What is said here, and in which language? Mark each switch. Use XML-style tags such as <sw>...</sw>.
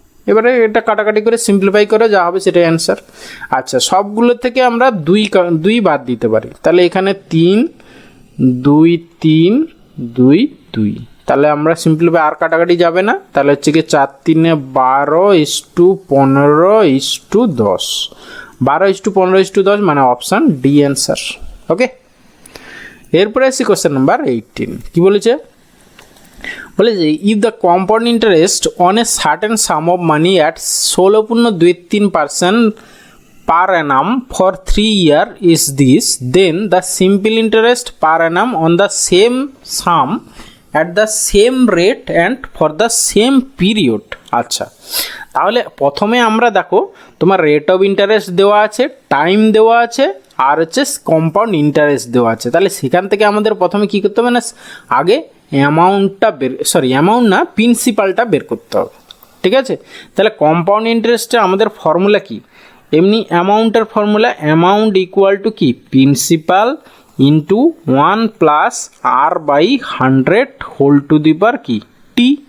<bn>এবারে এটা কাটাকাটি করে সিম্পলিফাই করে যা হবে সেটাই অ্যান্সার। আচ্ছা, সবগুলো থেকে আমরা 2 বাদ দিতে পারি, তাহলে এখানে 3 2 3 2 2, তাহলে আমরা সিম্পলিফাই আর কাটাকাটি যাবে না, তাহলে হচ্ছে কি 4 3 12:15:10, 12:15:10 মানে অপশান ডি অ্যান্সার।</bn> <en>okay,</en> <bn>এরপরে আসি</bn> <en>question number 18</en> <bn>কি বলেছে, বলেছে</bn> <en>If the compound interest on a certain sum of money at 16.23% per annum for 3 years is this, then the simple interest per annum on the same sum at the same rate and for the same period.</en> <bn>আচ্ছা, তাহলে প্রথমে আমরা দেখো তোমার rate of interest দেওয়া আছে, time দেওয়া আছে, আর হচ্ছে কম্পাউন্ড ইন্টারেস্ট দেওয়া আছে। তাহলে সেখান থেকে আমাদের প্রথমে কী করতে হবে না, আগে অ্যামাউন্ট না প্রিন্সিপালটা বের করতে হবে। ঠিক আছে, তাহলে কম্পাউন্ড ইন্টারেস্টে আমাদের ফর্মুলা কি, এমনি অ্যামাউন্টের ফর্মুলা অ্যামাউন্ট ইকুয়াল টু কি principal into 1 + R/100 whole to the পাওয়ার কি টি।</bn>